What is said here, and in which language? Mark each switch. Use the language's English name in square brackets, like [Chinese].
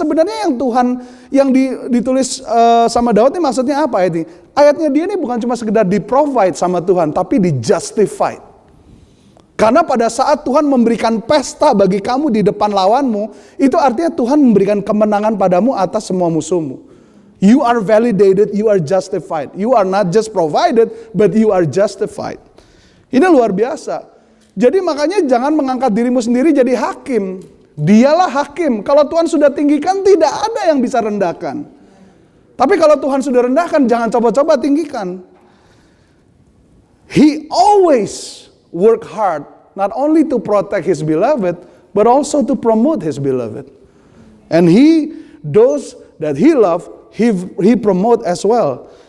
[Indonesian] Sebenarnya yang Tuhan yang ditulis sama Daud ini maksudnya apa ini? Ayatnya dia ini bukan cuma sekedar di-provide sama Tuhan, tapi di-justified. Karena pada saat Tuhan memberikan pesta bagi kamu di depan lawanmu, itu artinya Tuhan memberikan kemenangan padamu atas semua musuhmu. [English] You are validated, you are justified. You are not just provided, but you are justified. [Indonesian] Ini luar biasa. Jadi makanya jangan mengangkat dirimu sendiri jadi hakim. Dialah hakim. Kalau Tuhan sudah tinggikan, tidak ada yang bisa rendahkan. Tapi kalau Tuhan sudah rendahkan, jangan coba-coba tinggikan. [English] He always work hard, not only to protect his beloved, but also to promote his beloved. And those that he love, he promote as well.